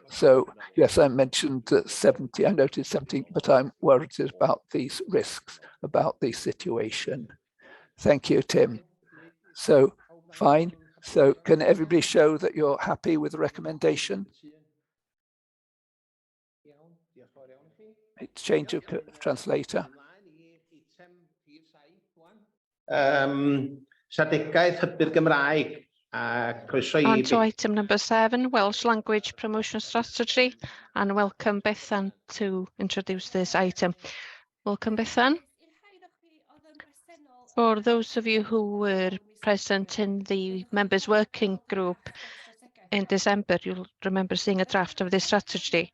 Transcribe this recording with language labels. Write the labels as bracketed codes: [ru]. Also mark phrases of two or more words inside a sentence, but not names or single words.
[en] So yes, I mentioned 70, I noted 17, but I'm worried about these risks, about the situation. Thank you, Tim. So fine. So can everybody show that you're happy with the recommendation? Change of translator. [cy] Strategaeth Hybu'r Gymraeg a croeso [en] On i to item number 7, Welsh Language Promotion Strategy, and welcome Bethan to introduce this item. Welcome Bethan. For those of you who were present in the members working group in December, you'll remember seeing a draft of this strategy.